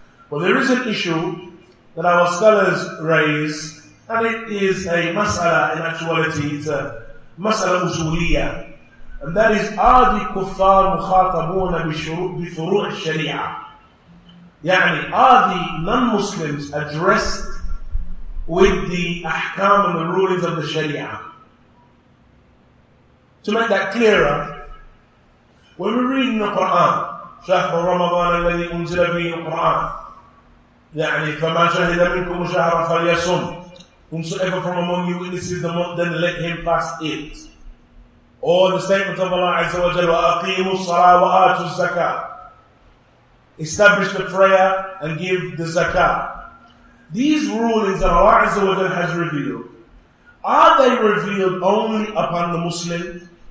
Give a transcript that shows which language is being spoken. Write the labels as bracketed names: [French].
[English] But there is an issue that our scholars raise, and it is a mas'ala in actuality, it's a mas'ala usuliyya. And that is, are the kuffar mukhatabuna bifuru' al-sharia? Yani, are the non-Muslims addressed with the ahkam and the rulings of the sharia? [Arabic] To make that clearer, when we read in the Quran, شهر رمضان الذي أنزل فيه القرآن, يعني فما شهد منكم شهر فليصم. [English] Whomsoever from among you witnesses the month, then let him fast it. Or the statement of Allah Azza wa Jalla, وَأَقِيمُوا الصَّلَاةَ وَآتُوا الزَّكَاةَ. Establish the prayer and give the zakah. These rulings that Allah Azza wa Jalla has revealed, are they revealed only upon the Muslim?